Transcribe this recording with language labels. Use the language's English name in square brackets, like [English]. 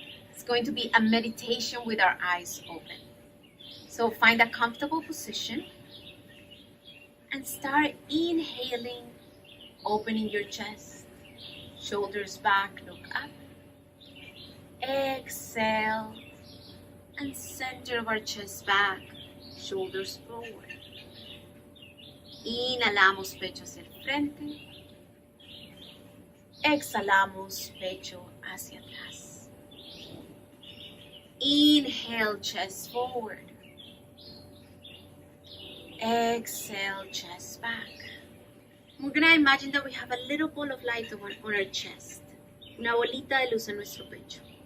[English] It's going to be a meditation with our eyes open. So find a comfortable position and start inhaling, opening your chest, shoulders back, look up. Exhale, and center of our chest back, shoulders forward. [Spanish] Inhalamos pecho hacia el frente. Exhalamos pecho hacia atrás. [English] Inhale, chest forward. Exhale, chest back. We're going to imagine that we have a little ball of light on our chest. [Spanish] Una bolita de luz en nuestro pecho.